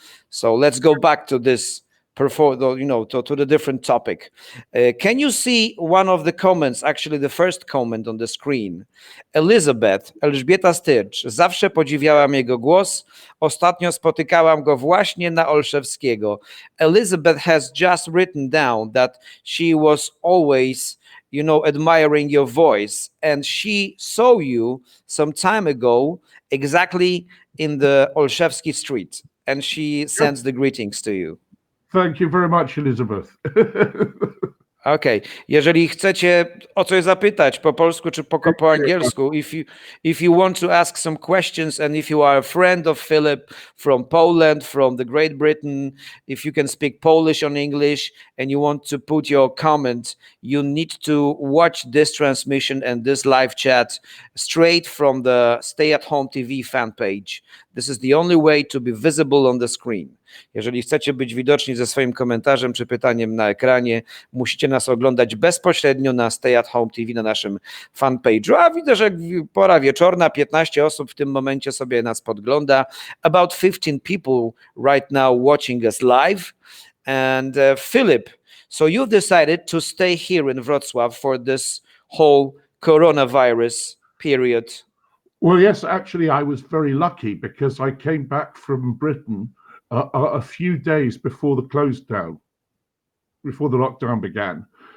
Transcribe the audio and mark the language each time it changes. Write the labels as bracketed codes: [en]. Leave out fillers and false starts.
[en] So let's go back to this, to the different topic. Can you see one of the comments, actually the first comment on the screen? Elżbieta Styrcz. [pl] Zawsze podziwiałam jego głos. Ostatnio spotykałam go właśnie na Olszewskiego. [en] Elizabeth has just written down that she was always admiring your voice, and she saw you some time ago exactly in the Olszewski street, and she sends the greetings to you. Thank you very much, Elizabeth. Okay. [pl] Jeżeli chcecie o coś zapytać po polsku czy po angielsku, [en] if you want to ask some questions, and if you are a friend of Philip from Poland, from the Great Britain, if you can speak Polish or English and you want to put your comment, you need to watch this transmission and this live chat straight from the Stay at Home TV fan page. This is the only way to be visible on the screen. [pl] Jeżeli chcecie być widoczni ze swoim komentarzem czy pytaniem na ekranie, musicie nas oglądać bezpośrednio na Stay at Home TV na naszym fanpage'u. A widzę, że pora wieczorna, 15 osób w tym momencie sobie nas podgląda. [en] About 15 people right now watching us live. And Philip, so you decided to stay here in Wrocław for this whole coronavirus period. Well, yes, actually, I was very lucky because I came back from Britain a few days before the lockdown began.